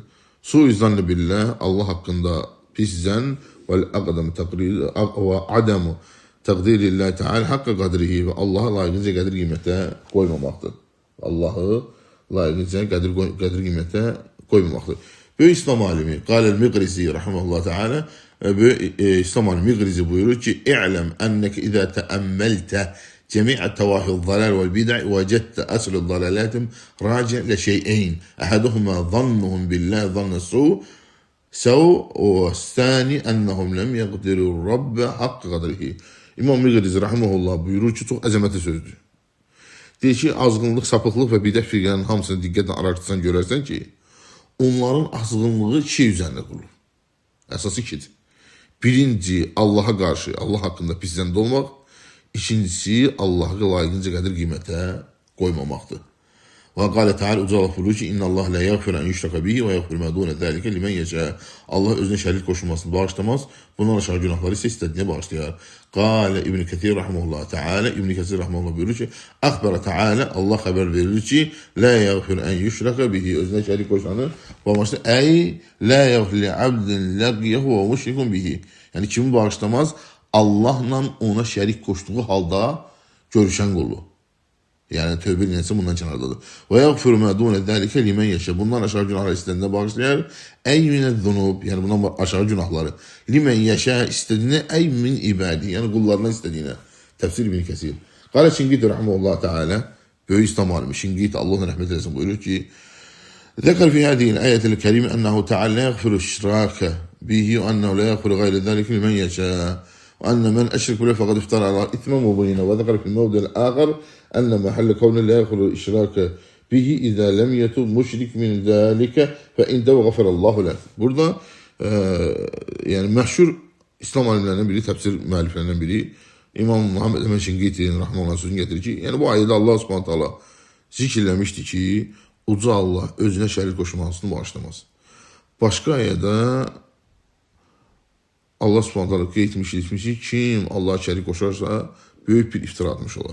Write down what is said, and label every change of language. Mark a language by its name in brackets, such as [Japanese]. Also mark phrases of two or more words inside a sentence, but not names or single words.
[Arabic] سوء الظن بالله, [Azerbaijani] Allah haqqında pis zən və [Arabic] عدم تقدير الله تعالى حق قدره [Azerbaijani] və Allaha layiqincə qədir qiymətə qoymamaqdır. Allahı layiqincə qədir qiymətə qoymamaqdır. Böyük İslam alimi Qal-el-Miqrizi [Arabic] رحمه الله تعالى [Azerbaijani] böyük İslam alimi Miqrizi buyurur ki: [Arabic] "اعلم أنك إذا تأملت جميع طوائف الضلال والبدع وجدت أصل ضلالتهم راجعا إلى شيئين. أحدهما ظنهم بالله ظن السوء والثاني أنهم لم يقدروا الرب حق قدره." [Azerbaijani] İmam Miqrizi rahimehullah buyurur ki, çox əzəmətli sözdür. Deyir ki, azğınlıq, sapıqlıq və bidət firqənin hamısını diqqətlə araşdırsan görərsən ki, onların azğınlığı iki şey üzərində qurulur. Əsası ikidir. Birinci, Allaha qarşı, Allah haqqında pis zəndə olmaq. İkincisi, Allahı layiqincə qədir qiymətə qoymamaqdır. [Arabic] وقال تعالى [Azerbaijani] uca Allah buyurur ki, [Arabic] إن الله لا يغفر أن يشرك به ويغفر ما دون ذلك لمن يشاء. [Azerbaijani] Allah özünə şərik qoşulmasını bağışlamaz. Bundan aşağı günahları isə istədiyinə bağışlayar. [Arabic] قال ابن كثير رحمه الله تعالى, [Azerbaijani] İbn Kəthir rahimehullah buyurur ki, [Arabic] أخبر تعالى, [Azerbaijani] Allah xəbər verir ki, [Arabic] لا يغفر أن يشرك به, [Azerbaijani] özünə şərik qoşanı bağışlamaz. [Arabic] أي لا يغفر لعبد لقيه وهو مشرك به. [Azerbaijani] Yəni kimi bağışlamaz? Allahla ona şərik qoşduğu halda görüşən qulu. Yəni tövbə edilsə bundan kənardadır. [Arabic] ويغفر ما دون ذلك لمن يشاء. [Azerbaijani] Bundan aşağı günahları istədiyinə bağışlayar. [Arabic] أي من الذنوب, [Azerbaijani] yəni bundan aşağı günahları. [Arabic] لمن يشاء [Azerbaijani] istədiyinə, [Arabic] أي من عباده, [Azerbaijani] yəni qullarından istədiyinə. [Arabic] Təfsir İbn Kəsir. قال الشنقيطي رحمه الله تعالى, [Azerbaijani] böyük İslam alimi Şinqiti Allahın rəhmət eləsin buyurur ki: [Arabic] "ذكر في هذه الآية الكريمة أنه تعالى لا يغفر الإشراك به وأنه لا يغفر غير ذلك لمن يشاء." وأن من أشرك بالله فقد افترى على إثما مبينا وذكر في الموضع الآخر أن محل كون لا يغفر الإشراك به إذا لم يتب مشرك من ذلك فإن تاب غفر الله له. [Azerbaijani] Burada yani məşhur İslam alimlərindən biri, təfsir müəlliflərindən biri İmam Muhammed Əmin Şinqiti'nin rahmanullah sözünü getirir ki, yani bu ayədə Allah [Arabic] سبحانه تعالى [Azerbaijani] zikirləmişdi ki, uca Allah özünə şərik qoşulmasını bağışlamaz. Başqa ayədə Allah [Arabic] سبحانه تعالى [Azerbaijani] qeyd etmiş ki, kim Allah'a şərik qoşarsa böyük bir iftira atmış olar.